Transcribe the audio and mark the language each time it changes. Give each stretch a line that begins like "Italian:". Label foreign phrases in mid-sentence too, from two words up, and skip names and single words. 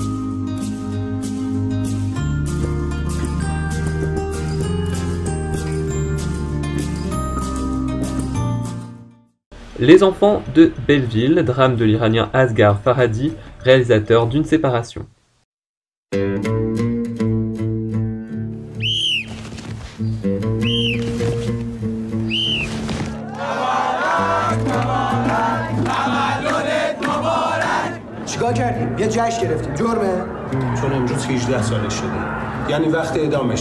French: Les enfants de Belleville, drame de l'Iranien Asghar Farhadi, réalisateur d'Une séparation.
Persian: چیکار کردیم؟ یه جشن گرفتیم. جرمه؟ چون امروز 18 سالش شده. یعنی وقت اعدامشه.